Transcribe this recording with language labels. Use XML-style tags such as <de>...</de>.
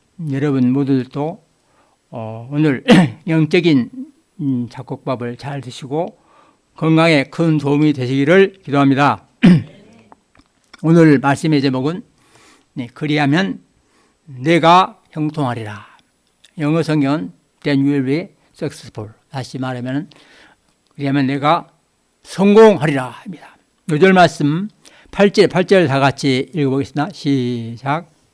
<ko>여러분 모두도 오늘 영적인 잡곡밥을 잘 드시고 건강에 큰 도움이 되시기를 기도합니다. 오늘 말씀의 제목은 그리하면 내가 형통하리라. 영어 성경은</ko> <en>Then you will be successful.</en> <ko>다시 말하면 그리하면 내가 성공하리라 합니다. 요절 말씀 8절 다 같이 읽어보겠습니다. 시작.</ko>